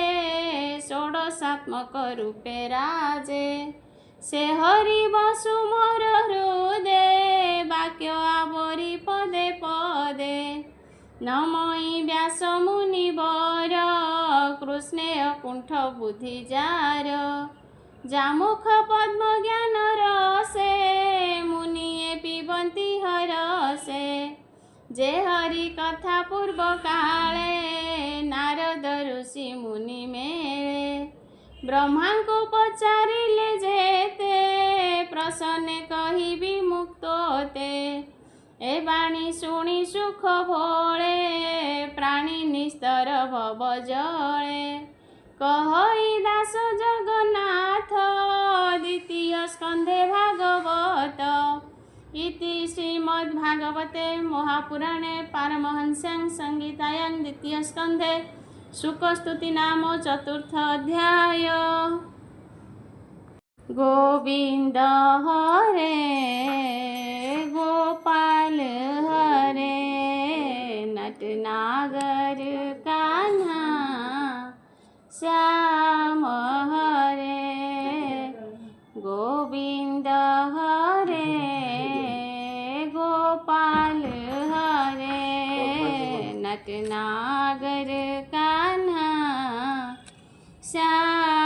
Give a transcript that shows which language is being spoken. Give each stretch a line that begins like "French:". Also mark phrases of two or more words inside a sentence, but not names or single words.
Odia: ଷୋଡଶାତ୍ମକ ରୂପେ ରାଜେ ସେ ହରି ବସୁ ମୋର ହୃଦୟ ବାକ୍ୟ ଆବରୀ ପଦେ ପଦେ ନମଇ ବ୍ୟାସ ମୁନି ବର କୃଷ୍ଣେୟ କୁଣ୍ଠ ବୁଦ୍ଧି ଯାର ଯାମୁଖ ପଦ୍ମ ଜ୍ଞାନ ରସେ ମୁନିୟେ ପିବନ୍ତି ହରସେ ଯେ ହରି କଥା ପୂର୍ବ କାଳେ ନାରଦ ଋଷି ମୁନି ମେଳେ ବ୍ରହ୍ମା କୁ ପଚାରିଲେ ଯେତେ ପ୍ରସନ୍ନେ କହିବୀ ମୁକ୍ତୋତେ ଏ ବାଣୀ ଶୁଣୀ ସୁଖ ଭୋଳେ ପ୍ରାଣୀ ନିସ୍ତର ଭବ ଜଳେ କହଇ ଦାସ ଜଗନ୍ନାଥ ଦ୍ୱିତୀୟ ସ୍କନ୍ଧେ ଭାଗବତ
Sanskrit: इति श्रीमद्भागवते महापुराणे पारमहंस्यां संहितायां द्वितीय स्कंधे शुकस्तुति नाम चतुर्थ अध्याय।
Hindi: गोविंद हरे गोपाल हरे नटनागर कान्हा श्याम हरे गोविंद हरे गोपाल हरे नटनागर कान्हा श्याम